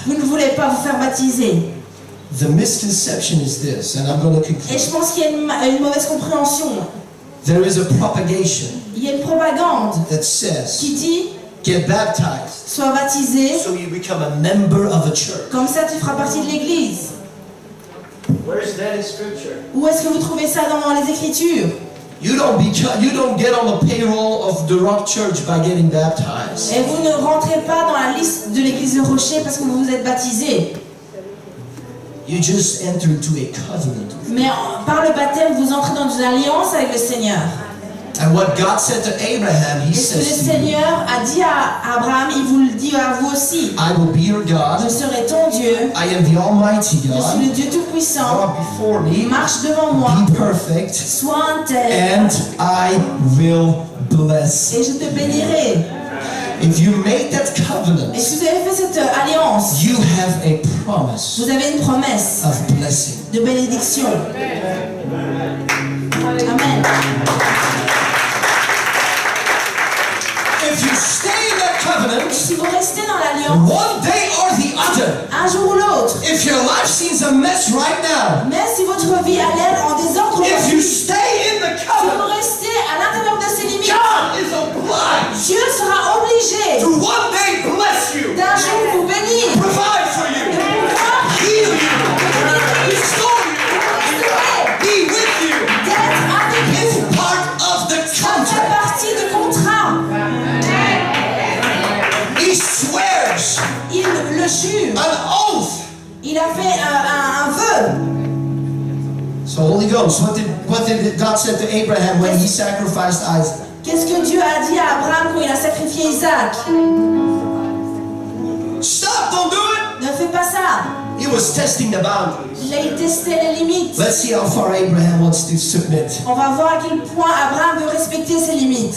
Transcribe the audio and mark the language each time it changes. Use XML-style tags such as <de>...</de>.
<fr>vous ne voulez pas vous faire baptiser.</fr> <en>The misconception is this, and I'm going to</en> <fr>Et</fr> <en>conclude.</en> <fr>je pense qu'il y a une mauvaise compréhension.</fr> <en>There is a propagation</en> <fr>Il y a une propagande</fr> <en>that says,</en> <fr>qui dit</fr> <en>get baptized</en> <fr>sois baptisé,</fr> <en>so you become a member of a church.</en> <fr>comme ça tu feras partie de l'église.</fr> <en>Where is that in scripture?</en> <fr>Où est-ce que vous trouvez ça dans les Écritures?</fr> <en>You don't get on the payroll of the Rock Church by getting baptized.</en> <fr>Et vous ne rentrez pas dans la liste de l'église de Rocher parce que vous vous êtes baptisé.</fr> <en>You just enter into a covenant.</en> <fr>Mais par le baptême, vous entrez dans une alliance avec le Seigneur.</fr> <en>And what God said to Abraham, He</en> <fr>Et ce que</fr> <en>says</en> <fr>le</fr> <en>to you,</en> <fr>Seigneur a dit à Abraham, il vous le dit à vous aussi.</fr> <en>I will be your</en> <fr>Je</fr> <en>God.</en> <fr>serai ton Dieu.</fr> <en>I am the Almighty</en> <fr>Je suis</fr> <en>God.</en> <fr>le Dieu Tout-Puissant.</fr> <en>Walk before me.</en> <fr>Marche devant moi.</fr> <en>Be perfect.</en> <fr>Sois intègre.</fr> <en>And I will bless.</en> <fr>Et je te bénirai.</fr> <en>If you make that</en> <fr>Et</fr> <en>covenant,</en> <fr>si vous avez fait cette alliance,</fr> <en>you have a promise</en> <fr>vous avez une promesse</fr> <en>of blessing.</en> <fr>de bénédiction. Amen.</fr> <en>If you stay in that</en> <fr>Et</fr> <en>covenant,</en> <fr>si vous restez dans l'alliance,</fr> <en>one day or the other,</en> <fr>un jour ou l'autre,</fr> <en>if your life seems a mess right now,</en> <fr>même si votre vie a l'air en désordre,</fr> <en>if you</en> <fr>si</fr> <en>stay in the</en> <fr>vous</fr> <en>covenant,</en> <fr>restez à l'intérieur de ces limites,</fr> <en>God is obliged</en> <fr>Dieu sera obligé</fr> <en>to one day bless you,</en> <fr>d'un jour vous bénir,</fr> <en>provide for you,</en> <fr>de pouvoir</fr> <en>heal you, restore you,</en> <fr>restaurer,</fr> <en>be with you.</en> <fr>d'être avec</fr> <en>It's</en> <fr>vous.</fr> <en>part of the</en> <fr>Ça fait</fr> <en>contract.</en> <fr>partie du contrat.</fr> <en>He swears</en> <fr>Il le jure.</fr> <en>an oath.</en> <fr>Il a fait un vœu.</fr> <en>So Holy Ghost, what did God said to Abraham when he sacrificed Isaac?</en> <fr>Qu'est-ce que Dieu a dit à Abraham quand il a sacrifié Isaac?</fr> <en>Stop, don't do it.</en> <fr>Ne fais pas ça.</fr> <en>He was testing the boundaries.</en> <fr>Il a testé les limites.</fr> <en>Let's see how far Abraham wants to submit.</en> <fr>On va voir à quel point Abraham veut respecter ses limites.</fr>